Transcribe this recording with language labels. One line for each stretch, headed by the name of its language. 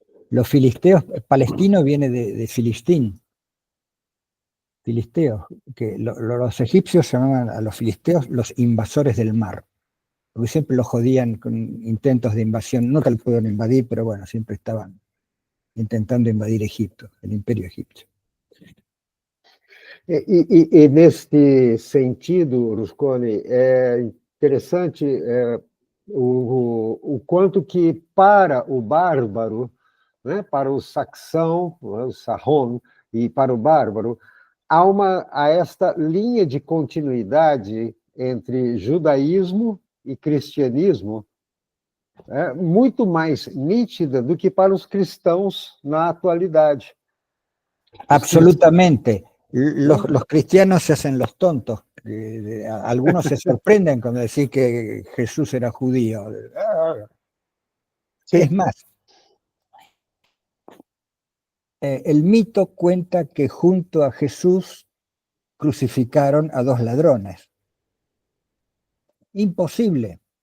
Spanish: Los filisteos, palestino viene de Filistín, filisteos, que los egipcios llamaban a los filisteos los invasores del mar, porque siempre los jodían con intentos de invasión, nunca lo pudieron invadir, pero bueno, siempre estaban intentando invadir Egipto, el imperio egipcio.
Portuguese: E neste sentido, Rusconi, é interessante o quanto que para o bárbaro, né, para o saxão, o sarron, e para o bárbaro, há esta linha de continuidade entre judaísmo e cristianismo muito mais nítida do que para os cristãos na atualidade.
Spanish: Absolutamente. Los cristianos se hacen los tontos. Algunos se sorprenden cuando decís que Jesús era judío. Sí. Es más, el mito cuenta que junto a Jesús crucificaron a 2 ladrones. Imposible.